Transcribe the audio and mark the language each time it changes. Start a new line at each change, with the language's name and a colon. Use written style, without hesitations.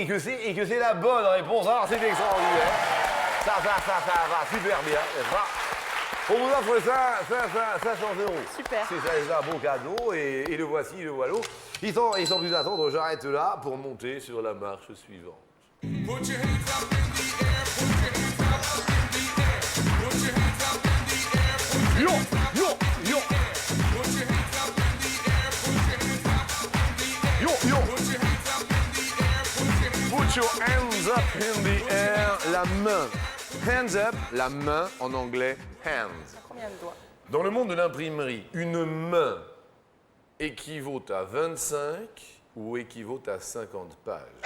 French: Et que c'est la bonne réponse. Alors, c'est extraordinaire. Ça va super bien, n'est-ce pas? On vous offre ça 500 €. Super. C'est un beau cadeau et le voici, le voilà. Ils sont plus attendre, j'arrête là pour monter sur la marche suivante.
English: Put your hands up in the air, put your hands up in the air, put your hands up in the air, put your hands up in the air, put your hands up in the air, put your hands up in the air,
French: la main.
English: Hands up,
French: la main en anglais, hands. Combien de doigts? Dans le monde de l'imprimerie, une main équivaut à 25 ou équivaut à 50 pages?